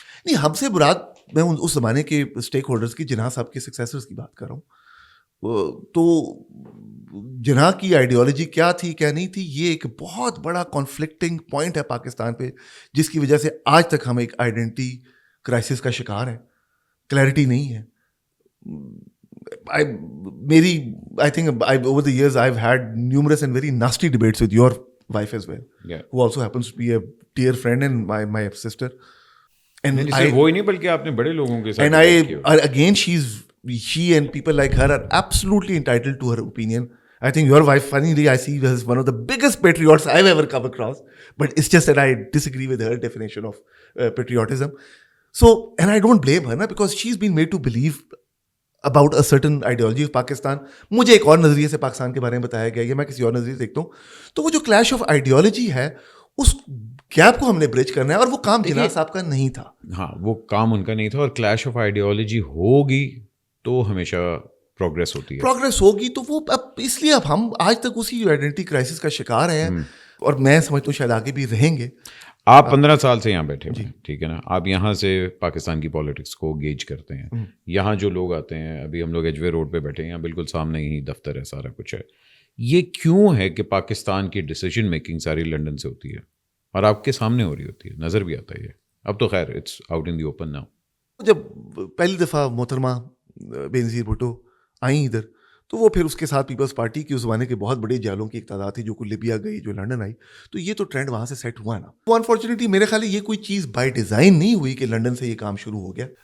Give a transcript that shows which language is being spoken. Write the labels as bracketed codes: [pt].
[ur] نہیں, ہم سے مراد میں اس زمانے کے اسٹیک ہولڈرز کی, جناح صاحب کے سکسیسرز کی بات کر رہا ہوں. تو جناح کی آئیڈیالوجی کیا تھی کیا نہیں تھی, یہ ایک بہت بڑا کانفلکٹنگ پوائنٹ ہے پاکستان پہ, جس کی وجہ سے آج تک ہم ایک [en] identity crisis [ur] کا شکار ہیں. کلیئرٹی نہیں ہے. [en] I think over the years I've had numerous and very nasty debates with your wife as well, who also happens to be a dear friend and my sister. And [ur] وہ ہی نہیں بلکہ آپ نے بڑے لوگوں کے ساتھ, [en] and again she and people like her are absolutely entitled to her opinion. I think your wife, funnily, I see as one of the biggest patriots I've ever come across, but it's just that I disagree with her definition of patriotism. So, and I don't blame her, because she's been made to believe about a certain ideology of Pakistan. [ur] مجھے ایک اور نظریے سے پاکستان کے بارے میں بتایا گیا, یا میں کسی اور نظریے سے دیکھتا ہوں. تو وہ جو [en] clash of ideology [ur] ہے, اس گیپ کو ہم نے برج کرنا ہے, اور وہ کام جناح صاحب کا نہیں تھا. ہاں, وہ کام ان کا نہیں تھا, اور [en] clash of ideology [ur] ہوگی تو ہمیشہ پروگریس ہوتی ہے. پروگریس ہوگی تو وہ اب اس لیے اب ہم آج تک اسی [en] identity crisis [ur] کا شکار ہیں, اور میں سمجھتا ہوں شاید آگے بھی رہیں گے. آپ 15 سال سے یہاں بیٹھے ہوئے ہیں, ٹھیک ہے نا, آپ یہاں سے پاکستان کی پالیٹکس کو گیج کرتے ہیں. یہاں جو لوگ آتے ہیں, ابھی ہم لوگ ایچ وے روڈ پہ بیٹھے ہیں, یہاں بالکل سامنے ہی دفتر ہے, سارا کچھ ہے. یہ کیوں ہے کہ پاکستان کی [en] decision making [ur] ساری لنڈن سے ہوتی ہے اور آپ کے سامنے ہو رہی ہوتی ہے, نظر بھی آتا ہے یہ. اب تو خیر [en] It's out in the open now. [ur] جب پہلی دفعہ محترمہ بینظیر بھٹو آئیں ادھر, تو وہ پھر اس کے ساتھ پیپلز پارٹی کی اس زمانے کے بہت بڑے جالوں کی ایک تعداد تھی, جو کہ لیبیا گئی, جو لنڈن آئی. تو یہ تو ٹرینڈ وہاں سے سیٹ ہوا نا. وہ انفارچونیٹلی میرے خیال یہ کوئی چیز [en] by design [ur] نہیں ہوئی کہ لنڈن سے یہ کام شروع ہو گیا.